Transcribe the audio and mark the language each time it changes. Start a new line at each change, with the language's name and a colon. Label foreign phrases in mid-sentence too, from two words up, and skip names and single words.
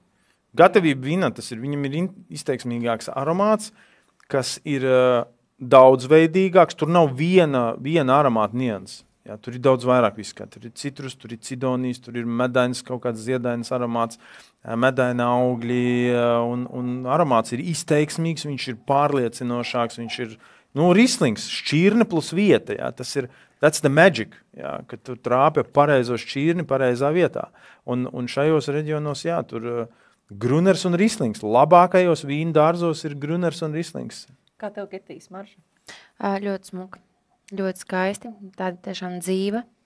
Latvian: Gatavība vīnā, viņam ir izteiksmīgāks aromāts, kas ir daudzveidīgāks, tur nav viena aromāta nianses. Jā, tur ir daudz vairāk viskā. Tur ir citrus, tur ir cidonijas, tur ir medains, kaut kāds ziedainas aromāts, medaina augļi, un aromāts ir izteiksmīgs, viņš ir pārliecinošāks, viņš ir rislings, šķirne plus vieta. Jā,
English: that's the magic,
Latvian: jā, kad tu trāpi pareizo šķirni pareizā vietā. Un šajos reģionos, jā, tur gruners un rislings. Labākajos vīnu dārzos ir gruners un rislings. Kā tev Ketijas marža? Ļoti smuka. Ļoti skaisti, tāda tiešām dzīva.